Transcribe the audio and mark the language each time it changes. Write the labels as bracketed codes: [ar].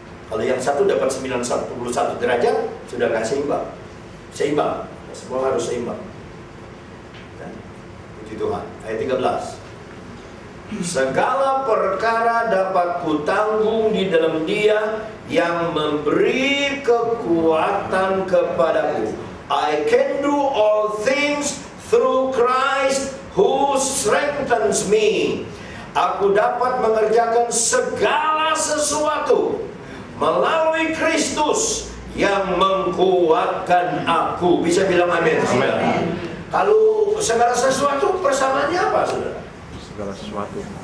[id] Kalau yang satu dapat 91 derajat, sudah nggak seimbang. Seimbang, semua harus seimbang. Puji Tuhan. Ayat 13. Segala perkara dapat kutanggung di dalam Dia yang memberi kekuatan kepadaku. [en] I can do all things through Christ who strengthens me. [id] Aku dapat mengerjakan segala sesuatu melalui Kristus yang mengkuatkan aku. Bisa bilang amin? Amin. Kalau segala sesuatu persamaannya apa, saudara? Segala sesuatu.